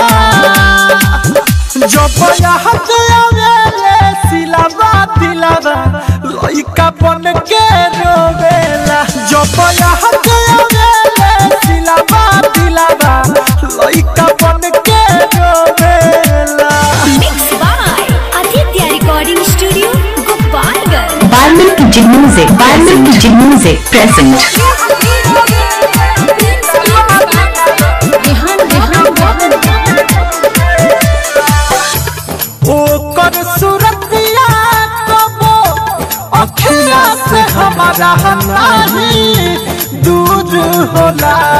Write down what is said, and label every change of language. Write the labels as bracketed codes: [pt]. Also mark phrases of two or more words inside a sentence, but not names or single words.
[bho] जो बयाहत आवेले सिलावा दिलावा लइका बन के रोवेला। जो बयाहत आवेले सिलावा दिलावा लइका बन के रोवेला। [en] Mixed by Aditya Recording Studio, Gopalgarh. Valmiki Music present. [bho] ओकर सूरतिया कबो अखिया से हमारा नहीं दूर होला।